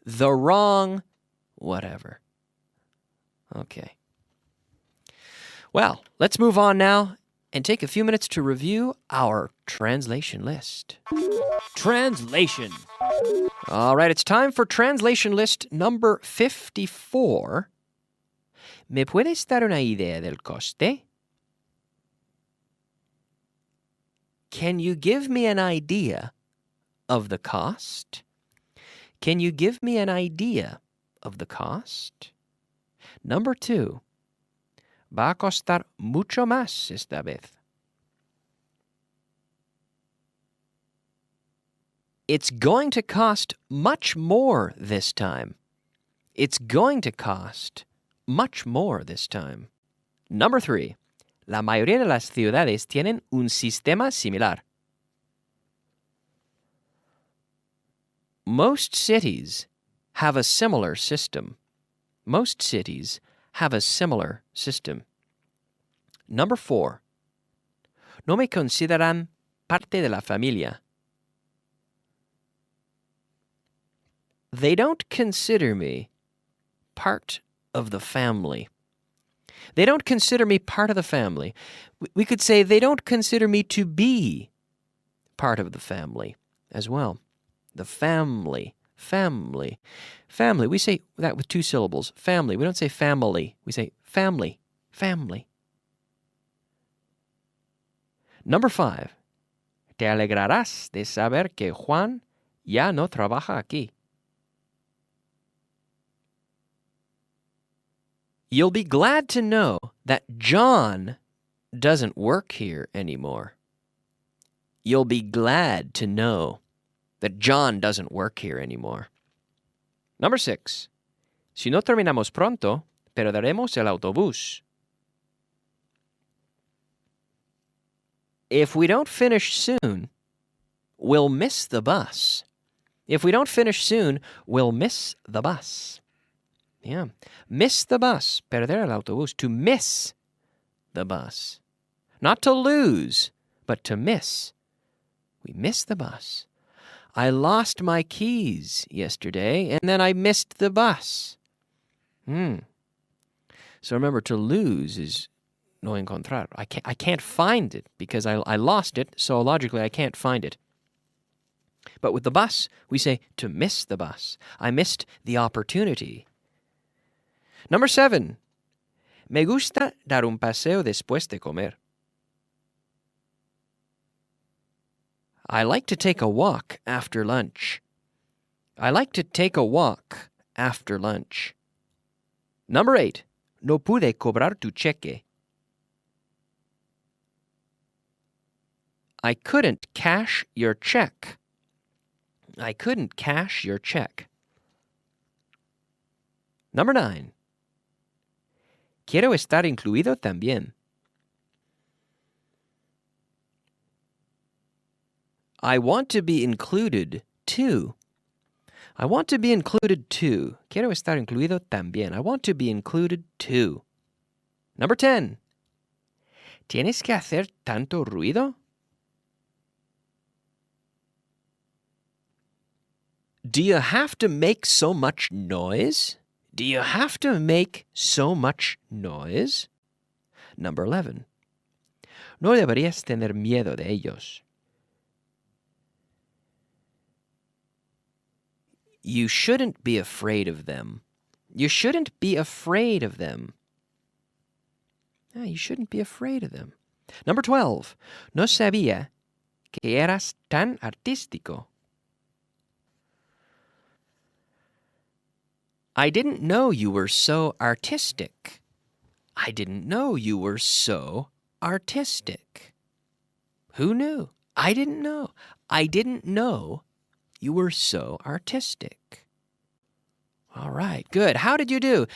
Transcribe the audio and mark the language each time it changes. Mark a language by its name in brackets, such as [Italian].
[English] The wrong whatever. Okay. Well, let's move on now and take a few minutes to review our translation list. Translation. All right, it's time for translation list number 54. [Spanish] ¿Me puedes dar una idea del coste? [English] Can you give me an idea of the cost? Can you give me an idea of the cost? Number 2. [Spanish] Va a costar mucho más esta vez. [English] It's going to cost much more this time. It's going to cost much more this time. Number 3. [Spanish] La mayoría de las ciudades tienen un sistema similar. [English] Most cities have a similar system. Most cities have a similar system. Number 4. [Spanish] No me consideran parte de la familia. [English] They don't consider me part of the family. They don't consider me part of the family. We could say they don't consider me to be part of the family as well. The family. Family. Family. We say that with 2 syllables. Family. We don't say family. We say family. Family. Number 5. [Spanish] Te alegrarás de saber que Juan ya no trabaja aquí. [English] You'll be glad to know that John doesn't work here anymore. You'll be glad to know that John doesn't work here anymore. Number 6. [Spanish] Si no terminamos pronto, perderemos el autobús. [English] If we don't finish soon, we'll miss the bus. If we don't finish soon, we'll miss the bus. Yeah. Miss the bus. [Spanish] Perder el autobús. [English] To miss the bus. Not to lose, but to miss. We miss the bus. I lost my keys yesterday, and then I missed the bus. So remember, to lose is [Spanish] no encontrar. [English] I can't find it because I lost it, so logically I can't find it. But with the bus, we say to miss the bus. I missed the opportunity. Number 7. [Spanish] Me gusta dar un paseo después de comer. [English] I like to take a walk after lunch. I like to take a walk after lunch. Number 8. [Spanish] No pude cobrar tu cheque. [English] I couldn't cash your check. I couldn't cash your check. Number 9. [Spanish] Quiero estar incluido también. [English] I want to be included too. I want to be included too. [Spanish] Quiero estar incluido también. [English] I want to be included too. Number 10. [Spanish] ¿Tienes que hacer tanto ruido? [English] Do you have to make so much noise? Do you have to make so much noise? Number 11. [Spanish] No deberías tener miedo de ellos. [English] You shouldn't be afraid of them. You shouldn't be afraid of them. No, you shouldn't be afraid of them. Number 12. [Spanish] No sabía que eras tan artístico. [English] I didn't know you were so artistic. I didn't know you were so artistic. Who knew? I didn't know. I didn't know you were so artistic. All right, good. How did you do?